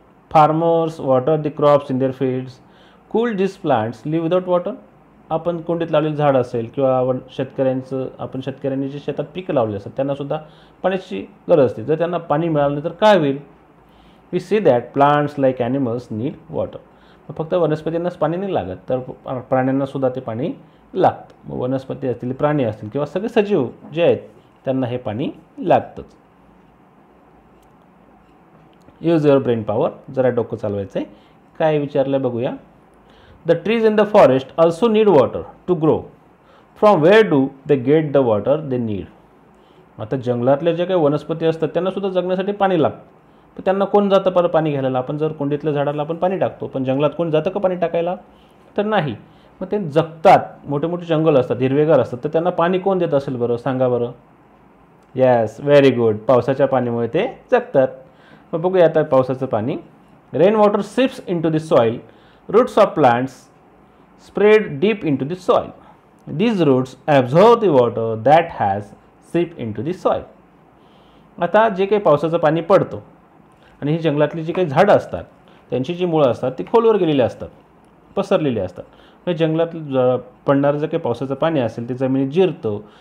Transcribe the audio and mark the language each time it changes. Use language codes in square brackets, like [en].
[en] Farmers water the crops in their fields. Could this plants live without water. [mr] आपण कुंडीत लावलेलं झाड असेल किंवा आपण शेतकऱ्यांनी जे शेतात पिकं लावले असतात त्यांनासुद्धा पाण्याची गरज असते. जर त्यांना पाणी मिळालं नाही तर काय होईल? [en] We see that plants like animals need water. [mr] फक्त वनस्पतींनाच पाणी नाही लागत तर प्राण्यांनासुद्धा ते पाणी लागतं. मग वनस्पती असतील, प्राणी असतील किंवा सगळे सजीव जे आहेत त्यांना हे पाणी लागतंच. [en] Use your brain power. [mr] जरा डोकं चालवायचं आहे. काय विचारलं बघूया. [en] The trees in the forest also need water to grow. From where do they get the water they need. [mr] आता जंगलातले जे काही वनस्पती असतात त्यांनासुद्धा जगण्यासाठी पाणी लागतं. पण त्यांना कोण जातं परत पाणी घ्यायला? आपण जर कुंडीतल्या झाडाला आपण पाणी टाकतो पण जंगलात कोण जातं का पाणी टाकायला? तर नाही. मग ते जगतात. मोठे मोठे जंगल असतात, हिरवेगार असतात, तर त्यांना पाणी कोण देत असेल बरं? सांगा बरं. [en] Yes very good. [mr] पावसाच्या पाण्यामुळे ते जगतात. मग बघूया आता पावसाचं पाणी. [en] Rain water seeps into the soil. Roots of plants spread deep into the soil. These roots absorb the water that has seep into the soil. [mr] आता जे काही पावसाचं पाणी पडतं आणि ही जंगलातली जी काही झाडं असतात त्यांची जी मुळं असतात ती खोलवर गेलेली असतात, पसरलेली असतात. हे जंगलात पडणारं जे काही पावसाचं पाणी असेल ते जमिनीत जिरतं.